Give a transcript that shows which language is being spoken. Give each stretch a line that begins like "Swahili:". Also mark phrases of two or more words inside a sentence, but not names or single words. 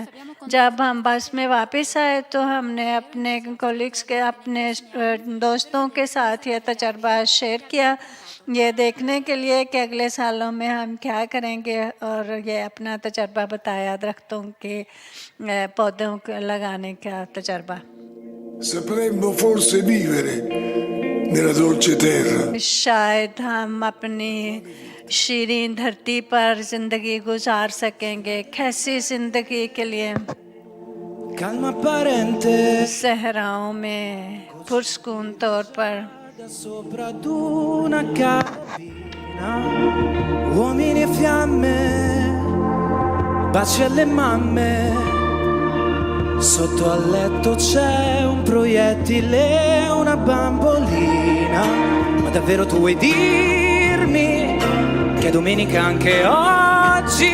Hindi: जब हम बस में वापस आए तो हमने अपने कोलिग्स के, अपने दोस्तों के साथ ये तजर्बा शेयर किया, ये देखने के लिए कि अगले सालों में हम क्या करेंगे, और ये अपना तजर्बा बताया, दरख्तों के पौधों को लगाने का तजर्बा।
Italian: Sapremmo forse vivere nella dolce terra.
Hindi: शायद हम अपनी शीरीन धरती पर जिंदगी गुजार सकेंगे। कैसी जिंदगी के लिए?
Italian: calma apparente
Hindi: सहराओं में पुरस्कून तौर पर,
Italian: sopra ad una cabina, uomini e fiamme, baci alle mamme, sotto al letto c'è un proiettile, una bambolina, ma davvero tu vuoi dirmi che è domenica anche oggi?